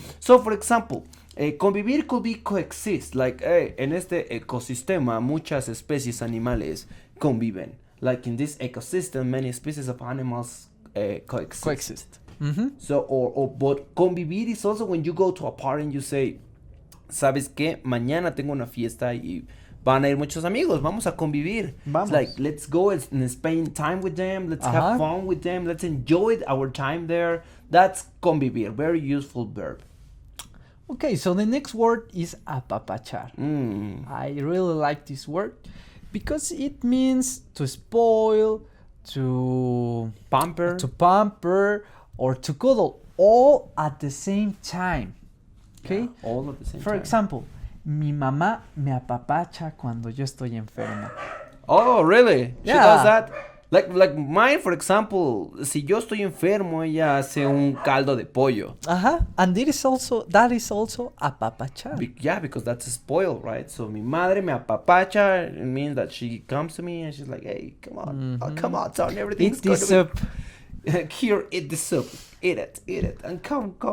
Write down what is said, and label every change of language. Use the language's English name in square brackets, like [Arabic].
[English] So, for example, convivir could be coexist, like [Spanish] en este ecosistema muchas especies animales conviven. [English] like in this ecosystem, many species of animals coexist. So, but convivir is also when you go to a party and you say, [Spanish] ¿sabes qué? Mañana tengo una fiesta y van a ir muchos amigos. Vamos a convivir. Vamos. [English] It's like, let's go and spend time with them. Let's have fun with them. Let's enjoy our time there. That's convivir. Very useful verb. Okay, so the next word is apapachar. I really like this word because it means to spoil, to pamper, or to cuddle, all at the same time. Okay? Yeah, all at the same For time. example, [Spanish] mi mamá me apapacha cuando yo estoy enfermo. [English] Oh, really? She Yeah. does that? Like mine, for example, [Spanish] si yo estoy enfermo, ella hace un caldo de pollo. [English] And that is also apapachar. Yeah, because that's a spoil, right? So [Spanish] mi madre me apapacha, [English] it means that she comes to me and she's like, hey, come on, come on, son, everything's Eat this soup. Here, eat the soup. Eat it. And come.